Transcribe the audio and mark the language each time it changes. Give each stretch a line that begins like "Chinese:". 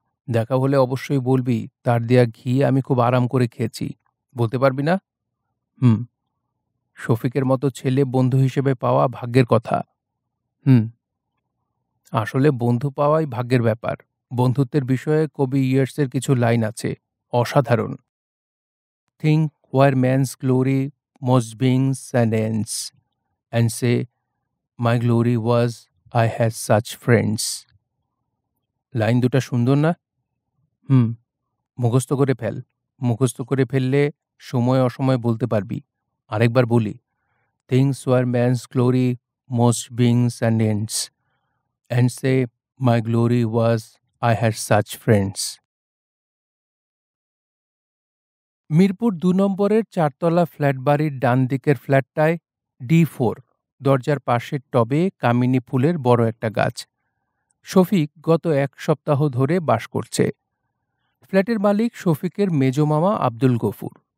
Bangla: দেখা হলে অবশ্যই বলবি তার দেয়া ঘি আমি খুব আরাম করে খেয়েছি। বলতে পারবি না? হুম। শফিকের মতো ছেলে বন্ধু হিসেবে পাওয়া ভাগ্যের কথা। হুম। আসলে বন্ধু পাওয়াই ভাগ্যের ব্যাপার। বন্ধুত্বের বিষয়ে কবি ইয়ার্সের কিছু লাইন আছে, অসাধারণ।
English: Think where man's glory most beings and ends, and say, my glory was I had such friends.
Bangla: Line দুটা সুন্দর না? হুম। মুখস্থ করে ফেল। মুখস্থ করে ফেললে সময় অসময় বলতে পারবি। আরেকবার বলি,
English: things where man's glory most beings and ends, and say, my glory was I had such friends.
Bangla: Mirpur 2 নম্বরের 4 তলা ফ্ল্যাট বাড়ির ডান দিকের ফ্ল্যাটটায় D4, দরজার পাশের টবে কামিনী ফুলের বড় একটা গাছ। শফিক গত 1 সপ্তাহ ধরে বাস করছে। ফ্ল্যাটের মালিক শফিকের মেজ মামা আব্দুল গফুর।